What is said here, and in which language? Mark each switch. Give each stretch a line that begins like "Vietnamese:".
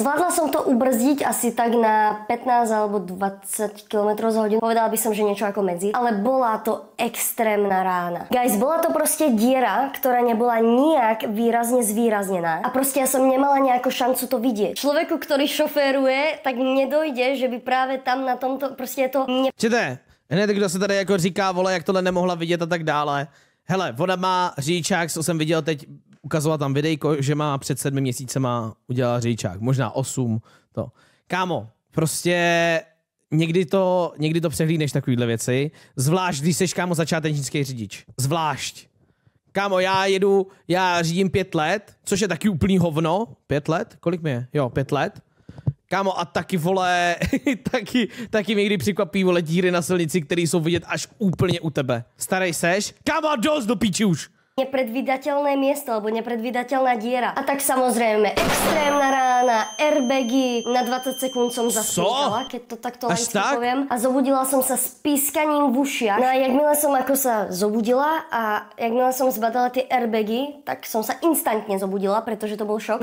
Slovak: Zvládla som to ubrzdiť asi tak na 15 alebo 20 km za hodinu. Povedala by som, že niečo ako medzi, ale bola to extrémna rána. Guys, bola to prostě diera, ktorá nebola nijak výrazne zvýraznená. A prostě ja som nemala nejakú šancu to vidieť. Človeku, ktorý šoféruje, tak nedojde, že by práve tam na tomto prostě je to...
Czech: Čete, hned kdo se tady jako říká, vole, jak tohle nemohla vidět a tak dále. Hele, ona má řidičák, co jsem viděl teď, ukazoval tam videjko, že má před 7 měsícema udělala řidičák, možná 8 to. Kámo, prostě někdy to přehlídneš takovýhle věci, zvlášť když seš, kámo, začátečnický řidič. Zvlášť. Kámo, já řídím 5 let, což je taky úplný hovno. 5 let? Kolik mi je? Jo, 5 let. Kámo, a taky, vole, taky mě kdy překvapí, vole, díry na silnici, které jsou vidět až úplně u tebe. Starej seš? Kámo, dost do píči už.
Slovak: Nepredvídateľné miesto, alebo nepredvídateľná diera. A tak samozrejme, extrémna rána, airbagy, na 20 sekúnd som zaspíkala, keď to takto laicky poviem. A zobudila som sa s pískaním v ušiach. No a jakmile som ako sa zobudila a jakmile som zbadala tie airbagy, tak som sa instantne zobudila, pretože to bol šok.